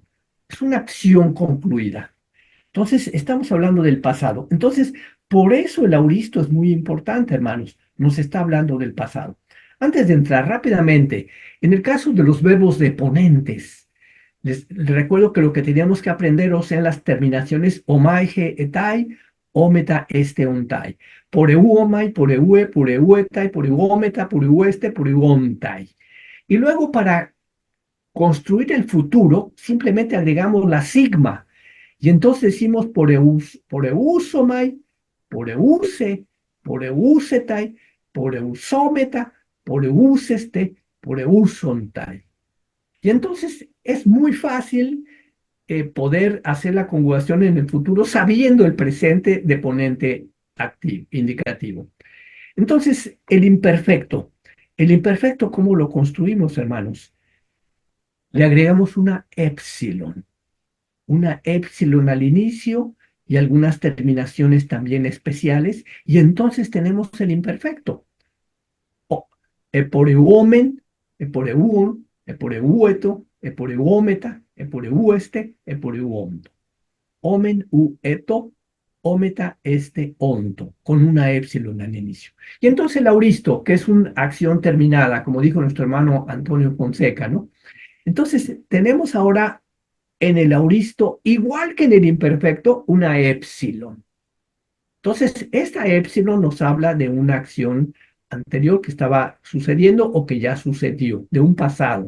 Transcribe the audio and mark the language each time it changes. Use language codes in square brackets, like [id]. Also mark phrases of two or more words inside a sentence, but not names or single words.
[es] Es una acción concluida. Entonces, estamos hablando del pasado. Entonces, por eso el auristo es muy importante, hermanos. Nos está hablando del pasado. Antes de entrar rápidamente, en el caso de los verbos deponentes, les recuerdo que lo que teníamos que aprender o sean las terminaciones [el] ομαι η εται, ομεθα εσθε ονται. πορεύ ομαι, πορεύῃ, πορεύεται, πορευόμεθα, πορεύεσθε, πορεύονται. [es] Y luego para construir el futuro, simplemente agregamos la sigma. [el] Y entonces decimos πορεύσομαι, πορεύσῃ, πορεύσεται, πορευσόμεθα, πορεύσεσθε, πορεύσονται. [es] Y entonces es muy fácil poder hacer la conjugación en el futuro sabiendo el presente de ponente activo, indicativo. Entonces, el imperfecto, ¿cómo lo construimos, hermanos? Le agregamos una épsilon al inicio y algunas terminaciones también especiales, y entonces tenemos el imperfecto. O, [el] ἐπορευόμην, ἐπορεύου, ἐπορεύετο, ἐπορευόμεθα, ἐπορεύεσθε, ἐπορεύοντο. ομην ου ετο, ομεθα εσθε οντο, [es] con una épsilon al inicio. Y entonces el auristo, que es una acción terminada, como dijo nuestro hermano Antonio Fonseca, ¿no? Entonces tenemos ahora en el auristo, igual que en el imperfecto, una épsilon. Entonces, esta épsilon nos habla de una acción anterior que estaba sucediendo o que ya sucedió, de un pasado.